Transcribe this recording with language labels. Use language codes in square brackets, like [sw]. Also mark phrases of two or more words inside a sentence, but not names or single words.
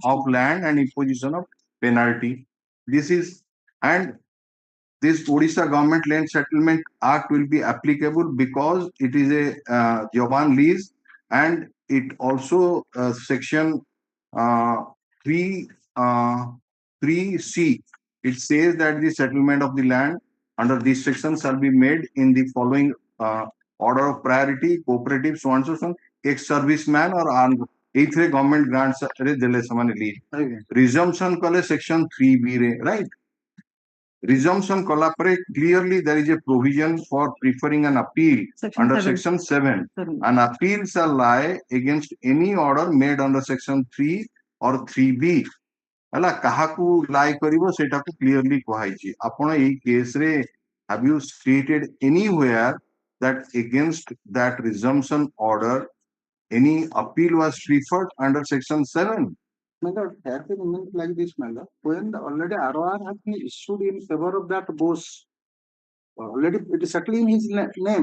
[en] of land and imposition of penalty. This is, and this Odisha Government Land Settlement Act will be applicable because it is a Jawan lease, and it also section 3 3C, it says that the settlement of the land under this section shall be made in the following order of priority: cooperative, so on so on, ex-serviceman or armed. [or] ଏଇଥିରେ ଗଭର୍ଣ୍ଣମେଣ୍ଟ ଗ୍ରାଣ୍ଟରେ ଦେଲେ ସେମାନେ [en] lease resumption [or] କଲେ ସେକ୍ସନ 3B ରେ, ରାଇଟ୍? [en] Resumption [or] କଲା ପରେ [en] clearly there is a provision for preferring an appeal under section 7. An appeal shall lie against any order made under section 3 or 3B. [or] ହେଲା କାହାକୁ lie କରିବ ସେଟାକୁ clearly କୁହାଯାଇଛି. ଆପଣ ଏଇ case ରେ [en] have you stated anywhere that against that resumption order any appeal was preferred under section 7? My lord, have been meant like this, my lord. When already ROR has been issued in favor of that boss, already it is settled in his name.